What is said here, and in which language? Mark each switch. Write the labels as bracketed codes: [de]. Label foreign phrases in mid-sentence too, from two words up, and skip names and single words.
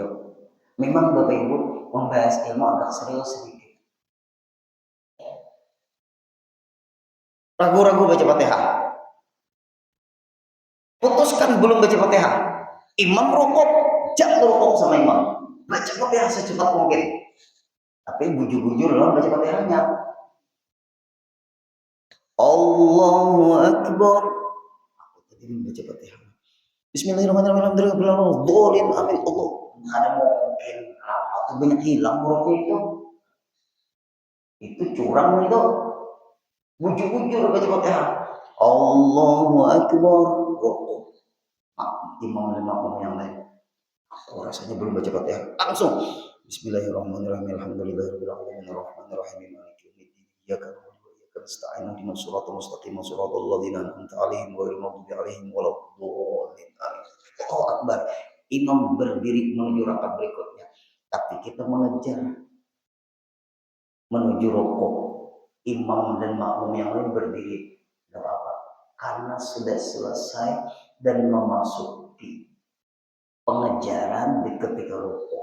[id] Memang Bapak Ibu membahas ilmu agak serius sedikit. Ragu-ragu baca Fatihah. Putuskan belum baca Fatihah. Imam rukuk, jangan rukuk sama imam. Baca Fatihah secepat mungkin. Tapi bujur-bujur lah baca Fatihahnya. [ar] الله أكبر. [id] Aku tadi baca Fatihah. [ar] بسم الله الرحمن الرحيم. Bolin amin Allah. [id] Ada mungkin atau banyak hilang rukuk itu. Itu curang itu. Bujur-bujur baca Fatihah. [ar] الله أكبر. [id] Rukuk. Imam dan makmum yang lain. Oh, rasanya belum baca Fatihah. Langsung. [ar] بسم الله الرحمن الرحيم. الحمد لله رب العالمين الرحمن الرحيم مالك يوم الدين. إياك نعبد وإياك نستعين اهدنا الصراط المستقيم صراط الذين أنعمت عليهم غير المغضوب عليهم ولا الضالين. الله أكبر. [id] Imam berdiri menuju rakaat berikutnya. Tapi kita mengejar menuju rukuk. Imam dan makmum yang lain berdiri. Tidak apa-apa. Karena sudah selesai dan memasuki pengejaran di ketika rukuk.